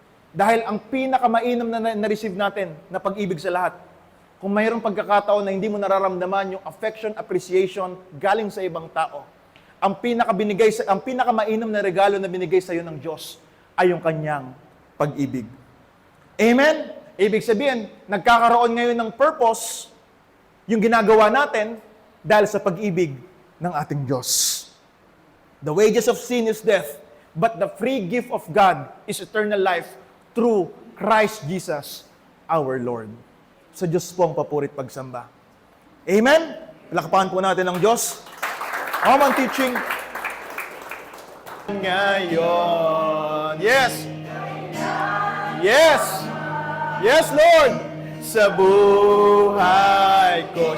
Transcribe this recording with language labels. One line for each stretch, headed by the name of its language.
Filipino: Dahil ang pinakamainam na na-receive natin na pag-ibig sa lahat, kung mayroong pagkakataon na hindi mo nararamdaman yung affection, appreciation galing sa ibang tao, ang pinakamainam na regalo na binigay sa iyo ng Diyos ay yung kanyang pag-ibig. Amen? Ibig sabihin, nagkakaroon ngayon ng purpose yung ginagawa natin dahil sa pag-ibig ng ating Diyos.
English: The wages of sin is death, but the free gift of God is eternal life through Christ Jesus, our Lord.
Filipino: Sa Diyos po ang papurit pagsamba. Amen? Palakpakan po natin ang Diyos.
English: Common teaching. Ngayon. Yes. Yes. Yes, Lord.
Filipino: Sa buhay ko.